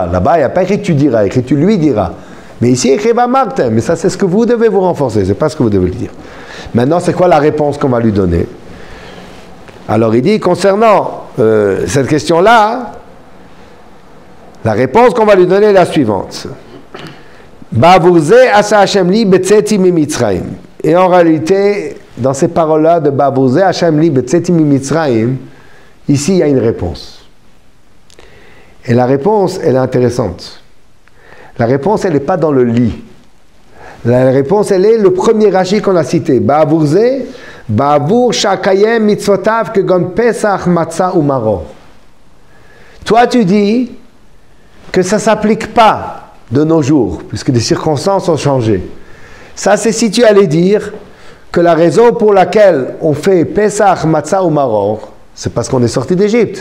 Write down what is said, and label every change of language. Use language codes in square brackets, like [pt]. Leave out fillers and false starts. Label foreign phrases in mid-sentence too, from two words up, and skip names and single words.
[fr] Là-bas, il n'y a pas écrit tu diras, il y a écrit tu lui diras. Mais ici, il y a écrit Va'amartem, mais ça, c'est ce que vous devez vous renforcer, c'est pas ce que vous devez le dire. Maintenant, c'est quoi la réponse qu'on va lui donner? Alors, il dit, concernant cette question-là, la réponse qu'on va lui donner est la suivante. [he] בעבור זה עשה השם לי בצאתי ממצרים. [fr] Et en réalité, dans ces paroles-là de [he] בעבור זה השם לי בצאתי ממצרים, [fr] ici, il y a une réponse. Et la réponse, elle est intéressante. La réponse, elle n'est pas dans le lit. La réponse, elle est le premier Rashi qu'on a cité. [he] בעבור זה, בעבור שקיים מצוותיו כגון פסח מצה ומרור. [fr] Toi, tu dis que ça ne s'applique pas de nos jours, puisque les circonstances ont changé. Ça, c'est si tu allais dire que la raison pour laquelle on fait Pesach, Matzah ou Maror, c'est parce qu'on est sorti d'Égypte.